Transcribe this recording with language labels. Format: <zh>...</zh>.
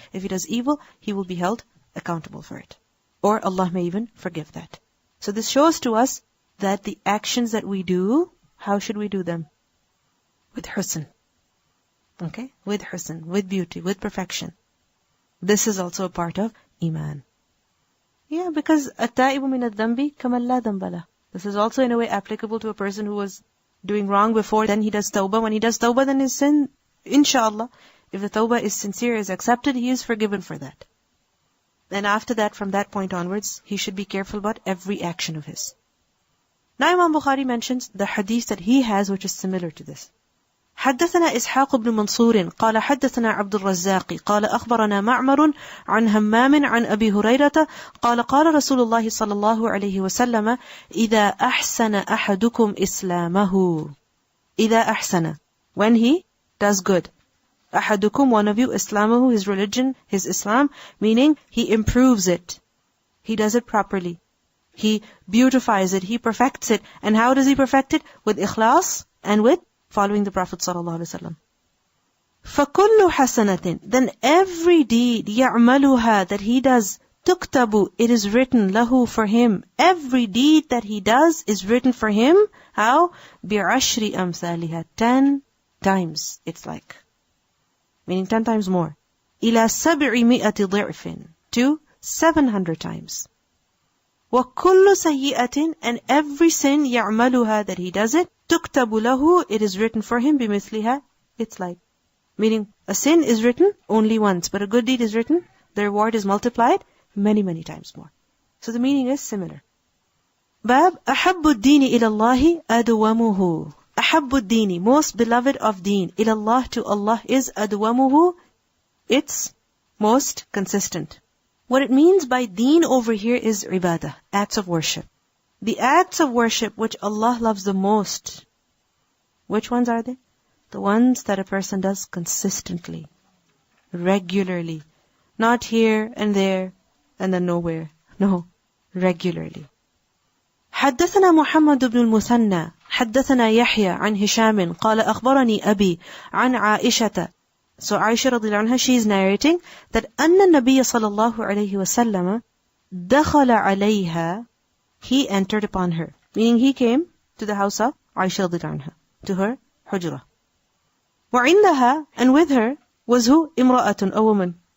<en>If he does evil, he will be held accountable for it. Or Allah may even forgive that. So this shows to us that the actions that we do, how should we do them? With husn. Okay? With husn, with beauty, with perfection. This is also a part of Iman. Yeah, because</en> <ar>التائب من الذنب كمن لا ذنب له.</ar> <en>This is also in a way applicable to a person who was doing wrong before, then he does tawbah. When he does tawbah, then his sin, inshallah, if the tawbah is sincere, is accepted, he is forgiven for that. Then after that, from that point onwards, he should be careful about every action of his. Now Imam Bukhari mentions the hadith that he has, which is similar to this.</en> <ar>حدثنا إسحاق بن منصور قال حدثنا عبد الرزاق قال أخبرنا معمر عن همام عن أبي هريرة قال قال رسول الله صلى الله عليه وسلم إذا أحسن أحدكم إسلامه. إذا أحسن,</ar> <en>when he does good.</en> <ar>أحدكم,</ar> <en>one of you,</en> <ar>إسلامه,</ar> <en>his religion, his Islam, meaning he improves it. He does it properly. He beautifies it. He perfects it. And how does he perfect it? With ikhlas and with following the Prophet ﷺ.</en> <ar>فَكُلُّ حَسَنَةٍ,</ar> <en>then every deed,</en> <ar>يَعْمَلُهَا,</ar> <en>that he does,</en> <ar>تُكْتَبُ,</ar> <en>it is written, lahu, for him. Every deed that he does is written for him. How?</en> <ar>بِعَشْرِ أَمْثَالِهَا,</ar> <en>10 times, it's like. Meaning 10 times more.</en> <ar>إِلَى</ar> <en>700</en> <ar>ضِعْفٍ,</ar> <en>to 700 times.</en> <ar>وَكُلُّ سَيِّئَةٍ,</ar> <en>and every sin,</en> <ar>يَعْمَلُهَا,</ar> <en>that he does it,</en> <ar>تُكْتَبُ لَهُ,</ar> <en>it is written for him,</en> <ar>بِمِثْلِهَا,</ar> <en>it's like. Meaning, a sin is written only once, but a good deed is written, the reward is multiplied many, many times more. So the meaning is similar.</en> <ar>Bab, أحب الدين إلى الله أدومه. أحب الدين,</ar> <en>most beloved of deen,</en> <ar>إلى الله,</ar> <en>to Allah, is</en> <ar>أدومه,</ar> <en>it's most consistent. What it means by deen over here is ibadah, acts of worship. The acts of worship which Allah loves the most, which ones are they? The ones that a person does consistently, regularly. Not here and there and then nowhere. No, regularly.</en> <ar>حدثنا محمد بن المثنى حدثنا يحيى عن هشام قال أخبرني أبي عن عائشة.</ar> <en>So Aisha radiallahu anha, she is narrating that</en> <ar>أن النبي صلى الله عليه وسلم دخل عليها,</ar> <en>he entered upon her. Meaning he came to the house of Aisha radiallahu anha, to her hujrah.</en> <ar>وعندها,</ar> <en>and with her was who?</en> <ar>امرأة,</ar> <en>a woman.</en>